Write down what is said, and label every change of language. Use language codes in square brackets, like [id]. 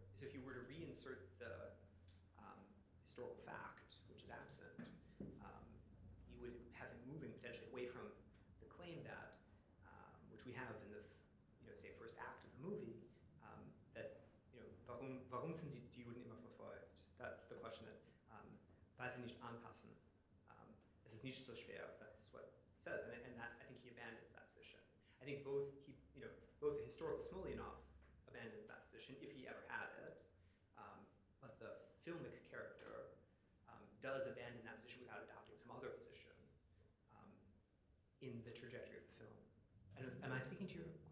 [en] So if you were to reinsert the historical fact, which is absent, you would have him moving potentially away from the claim that, which we have in the, say, first act of the movie, that, [de] warum sind die Juden immer verfolgt? [en] That's the question that, [de] weil sie nicht anpassen. Es ist nicht so schwer. [en] That's what he says, and that I think he abandons that position. I think both the historical Smolyanov abandons that position if he ever had it, but the filmic character does abandon that position without adopting some other position in the trajectory of the film. And am I speaking to your